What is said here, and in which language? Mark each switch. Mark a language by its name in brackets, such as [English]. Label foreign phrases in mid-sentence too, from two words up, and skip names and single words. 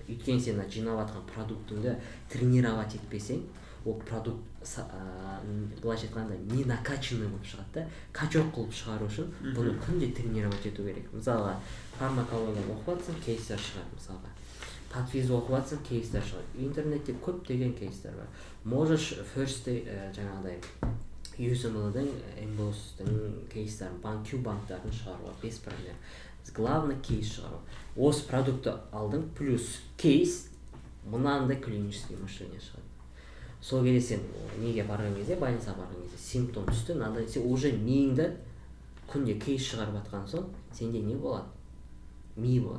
[Kazakh] Өйткені сен жинап жатқан продуктыңды тренировать етпесең, ол продукт былайша айтқанда не накачанный болып шығады да, качок қылып шығару үшін бұны күнде тренировать ету керек. Мысалға, фармакологияны оқып жатсың, кейстер шығады мысалға. Патвиз оқып жатсың, кейстер шығады. Интернетте көптеген кейстер бар. Можешь first жаңағыдай USML-дің, Emboss'тың кейстарын, Q-банктарын шығаруға [Russian] без проблем. [Kazakh] Главное кейс шығару. Осы продукты алдың, плюс кейс, мынандай [Russian] клинический мышление [Kazakh] шығады. Сол кезде сен неге барған кезде, больницаға барған кезде симптом түсті, надо сен уже миыңды күнде кейс шығарып жатқан соң, сенде не болады? Ми болады.